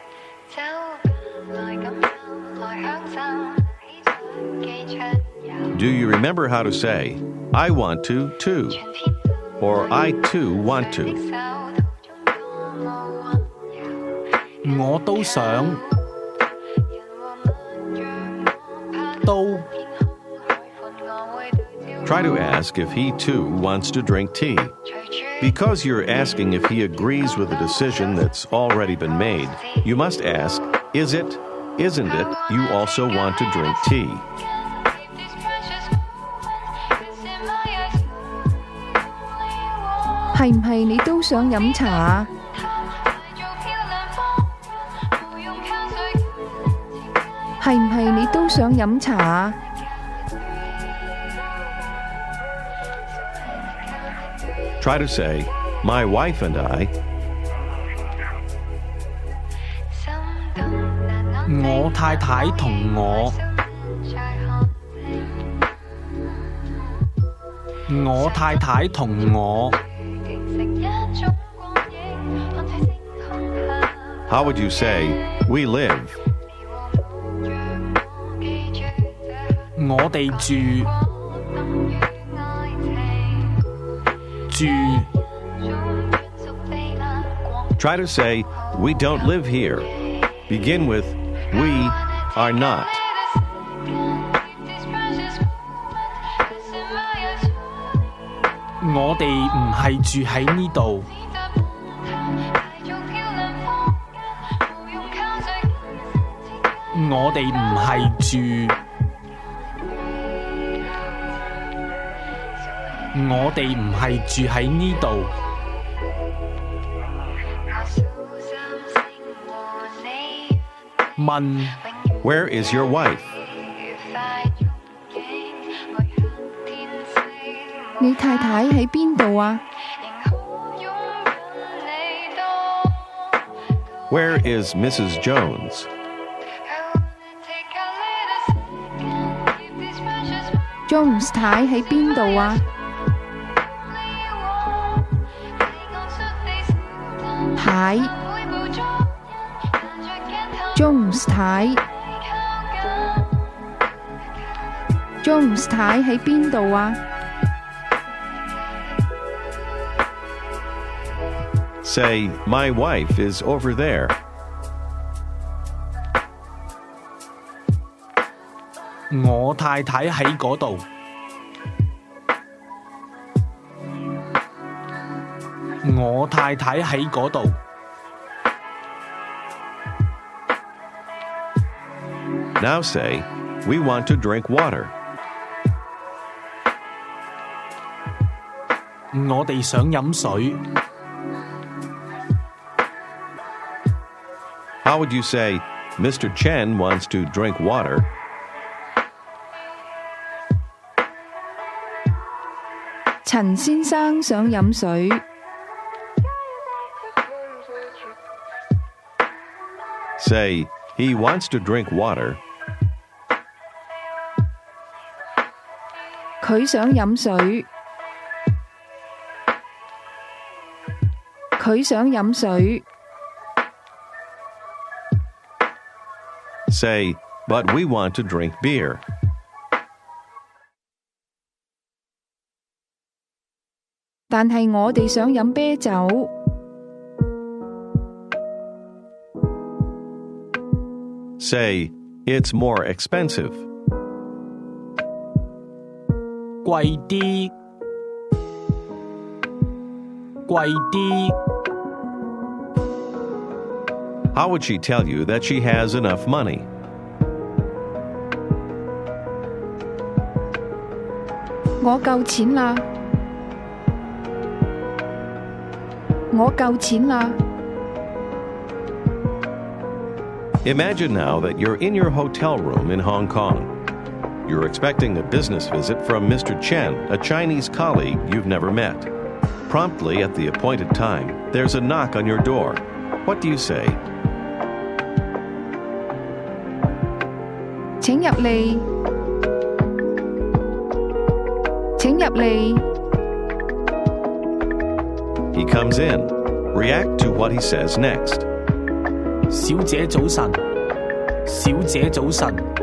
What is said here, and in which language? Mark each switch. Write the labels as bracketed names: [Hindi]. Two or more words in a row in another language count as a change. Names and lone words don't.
[English] Do you remember how to say, I want to, too? Or I, too, want to? [Cantonese] 我都想都 [English] Try to ask if he, too, wants to drink tea. Because you're asking if he agrees with a decision that's already been made, you must ask, is it, isn't it, you also want to drink tea? [Cantonese] 係唔係你都想飲茶啊？係唔係你都想飲茶啊？ [English] Try to say, my wife and I. [Cantonese] 我太太同我，我太太同我， [English] How would you say, we live? [Cantonese] 我哋住 [English] Try to say, we don't live here. Begin with, we are not. [Cantonese] 我哋唔係住喺呢度，我哋唔係住，我哋唔係住喺呢度。問 [English] Where is your wife? [Cantonese] 你太太喺邊度啊？ [English] Where is Mrs. Jones? [Cantonese] Jones 太喺邊度啊？太 Jones 太 Jones 太喺邊度啊？ [English] Say, my wife is over there. [Cantonese] 我太太喺嗰度，我太太喺嗰度。 [English] Now say, we want to drink water. [Cantonese] 我哋想飲水。 [English] How would you say, Mr. Chen wants to drink water? [Cantonese] 陳先生想飲水。 [English] Say, he wants to drink water. [Cantonese] 佢想飲水。佢想飲水。 [English] Say, but we want to drink beer. [Cantonese] 但係我哋想飲啤酒。 [English] Say, it's more expensive. [Cantonese] 貴啲，貴啲。 [English] How would she tell you that she has enough money? [Cantonese] 我夠錢啦。我夠錢啦。 [English] Imagine now that you're in your hotel room in Hong Kong. You're expecting a business visit from Mr. Chen, a Chinese colleague you've never met. Promptly at the appointed time, there's a knock on your door. What do you say? [Cantonese] 請入嚟，請入嚟。 [English] He comes in. React to what he says next. [Cantonese] 小姐早晨，小姐早晨。